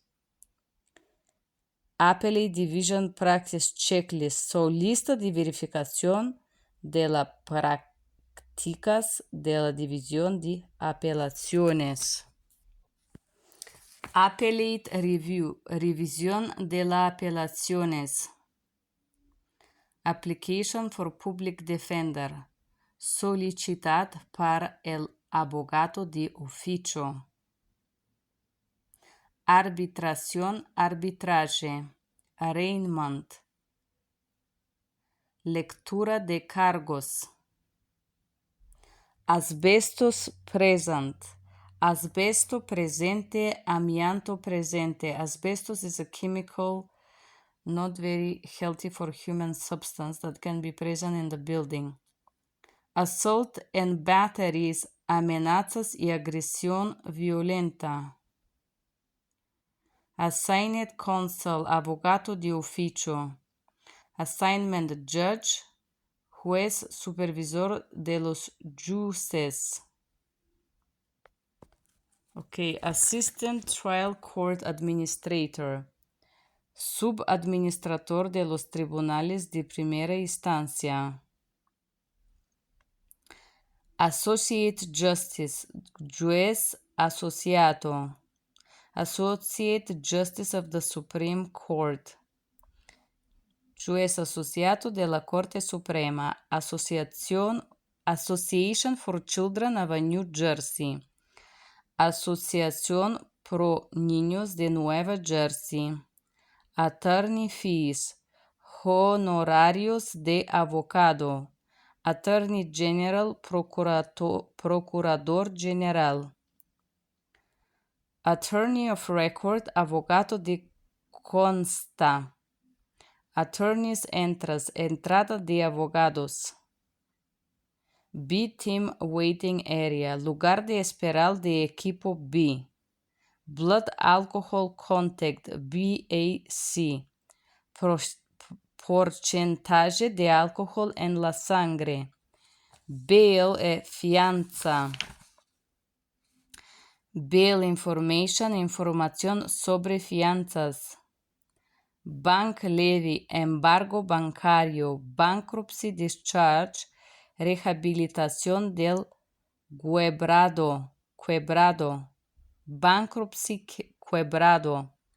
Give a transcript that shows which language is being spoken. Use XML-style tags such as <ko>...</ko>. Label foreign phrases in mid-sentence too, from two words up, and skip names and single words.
<en>Appellate Division Practice Checklist.</en> <es>Lista de verificación de las prácticas de la División de Apelaciones.</es> <en>Appellate Review.</en> <es>Revisión de las apelaciones.</es> <en>Application for Public Defender.</en> <es>Solicitud para el abogado de oficio. Arbitración, arbitraje. Arraignment. Lectura de cargos.</es> <en>Asbestos present.</en> <es>Asbesto presente, amianto presente.</es> <en>Asbestos is a chemical not very healthy for human substance that can be present in the building. Assault and batteries,</en> <es>amenazas y agresión violenta.</es> <en>Assigned counsel,</en> <es>abogado de oficio.</es> <en>Assignment judge,</en> <es>juez supervisor de los jueces.</es> <en>Okay, assistant trial court administrator,</en> <es>subadministrador de los tribunales de primera instancia.</es> <en>Associate justice,</en> <es>juez asociado.</es> <en>Associate justice of the Supreme Court,</en> <es>juez asociado de la Corte Suprema.</es> <en>Association for Children of New Jersey.</en> <es>Asociación Pro Niños de Nueva Jersey.</es> <en>Attorney fees,</en> <es>honorarios de abogado.</es> <en>Attorney General,</en> <es>Procurador General.</es> <en>Attorney of Record,</en> <es>abogado de consta.</es> <en>Attorney's entrance,</en> <es>entrada de abogados.</es> <en>B-Team Waiting Area,</en> <es>lugar de esperar de equipo B.</es> <en>Blood Alcohol Contact, BAC,</en> <es>porcentaje de alcohol en la sangre.</es> <en>Bail, fianza. Bail information,</en> <es>información sobre fianzas.</es> <en>Bank levy,</en> <es>embargo bancario.</es> <en>Bankruptcy discharge,</en> <es>rehabilitación del quebrado. Bankruptcy quebrado.</es>